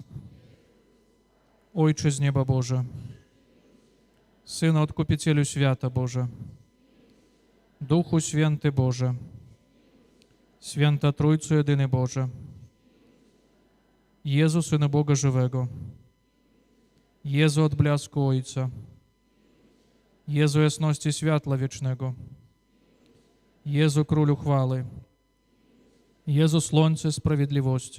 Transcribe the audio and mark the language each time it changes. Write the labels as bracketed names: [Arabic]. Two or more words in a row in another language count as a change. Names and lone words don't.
[Polish] Ojcze z nieba Boże, Synu Odkupicielu świata Boże, Duchu Święty Boże, Święta Trójco, jedyny Boże, Jezu, Synu Boga żywego, Jezu od blasku Ojca, Jezu jasności światła wiecznego, Jezu Królu chwały, Jezu Słońce sprawiedliwości,